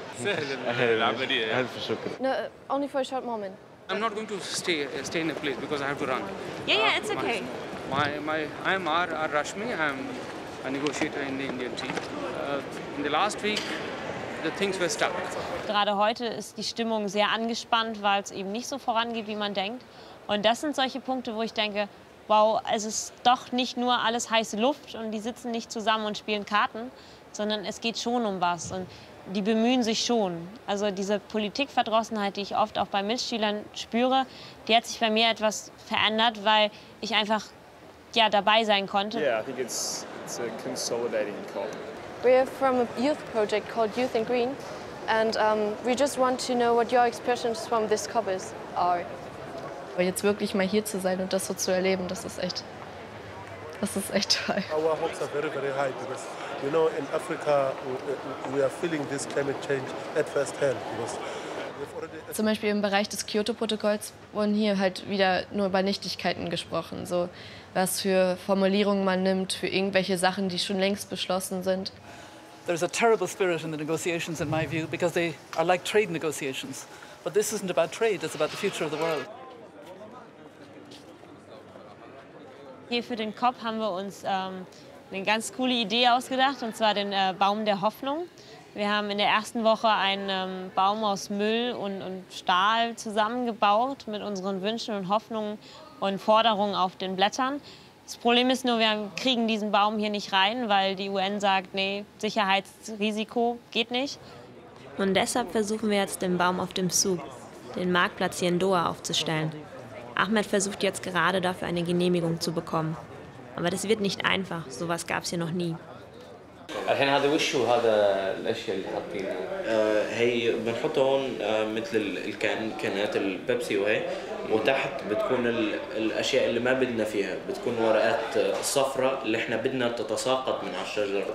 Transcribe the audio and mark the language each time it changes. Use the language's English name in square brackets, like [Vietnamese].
[Arabic] سهل العمليه. الف شكر. [English] No, only for a short moment. I'm not going to stay in a place because I have to run. Yeah, it's okay. I'm R. Rashmi. I'm a negotiator in the Indian team. In the last week, the things were stuck. [German] Gerade heute ist die Stimmung sehr angespannt, weil es eben nicht so vorangeht, wie man denkt. Und das sind solche Punkte, wo ich denke, wow, es ist doch nicht nur alles heiße Luft und die sitzen nicht zusammen und spielen Karten, sondern es geht schon um was und die bemühen sich schon. Also diese Politikverdrossenheit, die ich oft auch bei Mitschülern spüre, die hat sich bei mir etwas verändert, weil ich einfach dabei sein konnte. [English] Yeah, I think it's a consolidating COP. We're from a youth project called Youth in Green, and we just want to know what your expressions from this COP are. [German] Aber jetzt wirklich mal hier zu sein und das so zu erleben, das ist echt toll. [English] Our hopes are very, very high because, in Africa we are feeling this climate change at first hand. [German] Zum Beispiel im Bereich des Kyoto-Protokolls wurden hier halt wieder nur über Nichtigkeiten gesprochen, so was für Formulierungen man nimmt für irgendwelche Sachen, die schon längst beschlossen sind. [English] There's a terrible spirit in the negotiations, in my view, because they are like trade negotiations. But this isn't about trade, it's about the future of the world. [German] Hier für den COP haben wir uns eine ganz coole Idee ausgedacht, und zwar den Baum der Hoffnung. Wir haben in der ersten Woche einen Baum aus Müll und Stahl zusammengebaut mit unseren Wünschen und Hoffnungen und Forderungen auf den Blättern. Das Problem ist nur, wir kriegen diesen Baum hier nicht rein, weil die UN sagt, nee, Sicherheitsrisiko geht nicht. Und deshalb versuchen wir jetzt den Baum auf dem Souk, den Marktplatz hier in Doha, aufzustellen. Ahmed versucht jetzt gerade dafür eine Genehmigung zu bekommen. Aber das wird nicht einfach, sowas gab es hier noch nie. [Arabic] الحين هذا وش هو هذا الاشياء اللي حاطينها؟ هي بنحطه هون مثل الكانات البيبسي وهي وتحت بتكون الاشياء اللي ما بدنا فيها، بتكون ورقات صفراء اللي احنا بدنا تتساقط من على الشجره.